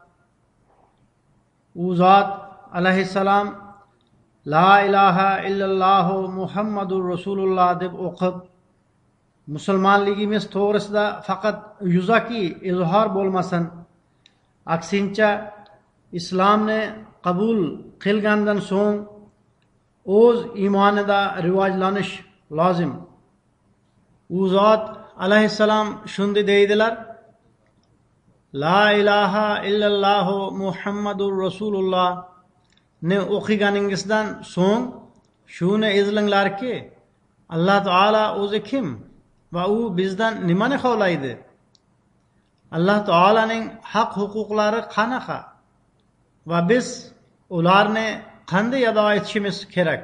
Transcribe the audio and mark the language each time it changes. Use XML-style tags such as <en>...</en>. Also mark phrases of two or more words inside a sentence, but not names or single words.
<uz>U zot alayhissalom</uz> <ar>لا إله إلا الله محمد رسول الله</ar> <uz>deb o'qib, musulmonligimiz to'g'risida faqat yuzaki izhor bo'lmasin, aksincha islomni qabul qilgandan so'ng o'z iymonida rivojlanish lozim. U zot alayhissalom shunday deydilar:</uz> <ar>لا إله إلا الله محمد رسول الله</ar> <uz>ne o'qiganingizdan so'ng shuni izlanglarki, Alloh taolo o'zi kim va u bizdan nimani xohlaydi? Alloh taolaning haq huquqlari qanaqa va biz ularni qanday ado etishimiz kerak?</uz>